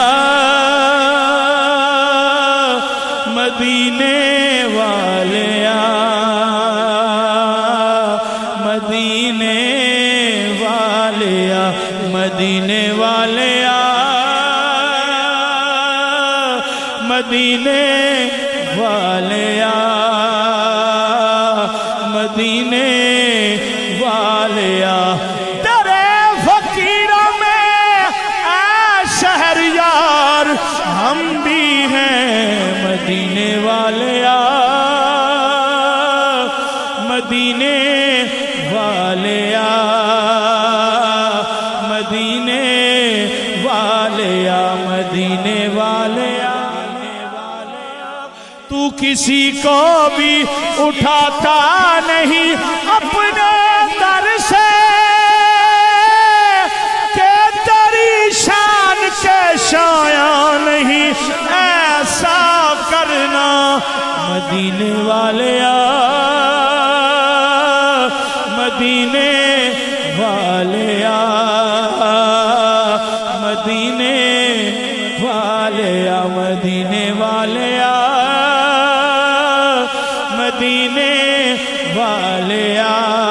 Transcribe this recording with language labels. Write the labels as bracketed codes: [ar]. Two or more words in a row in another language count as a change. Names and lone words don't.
[pa] مدینے والیا مدینے والیا مدینے والیا مدینے والیا مدینے والیا [ur] تیرے فقیروں میں اے شہر یار ہم بھی ہیں [pa] مدینے والیا مدینے والیا مدینے والیا مدینے والیا [ur] تو کسی کو بھی اٹھاتا نہیں اپنے در سے کہ تیری شان کے شایع نہیں ایسا کرنا [pa] مدینے والیا مدینے والیا مدینے والیا مدینے والیا مدینے والیا